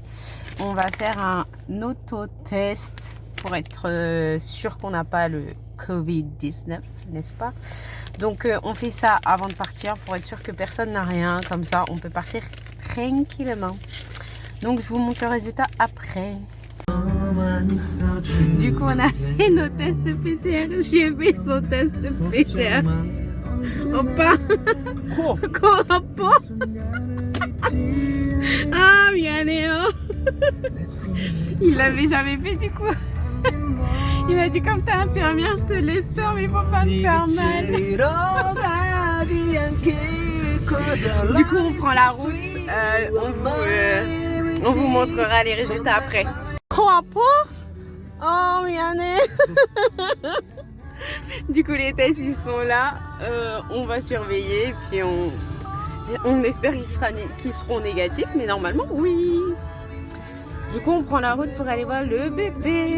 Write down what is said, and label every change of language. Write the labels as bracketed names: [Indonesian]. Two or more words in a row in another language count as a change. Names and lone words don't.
[French] On va faire un autotest pour être sûr qu'on n'a pas le Covid-19, n'est-ce pas? Donc, on fait ça avant de partir pour être sûr que personne n'a rien. Comme ça, on peut partir tranquillement. Donc, je vous montre le résultat après. Du coup, on a fait nos tests PCR. J'ai fait son test PCR. [Korean] 오빠 코 아파? Ah 미안해요. [French] Il l'avait jamais fait du coup. Il m'a dit comme t'es infirmière je te laisse faire mais il faut pas me faire mal. Du coup on prend la route, on vous montrera les résultats après. [Korean] 코 아파? Oh miane. [French] Du coup les tests ils sont là, on va surveiller puis on espère qu'ils seront négatifs mais normalement oui. Du coup on prend la route pour aller voir le bébé.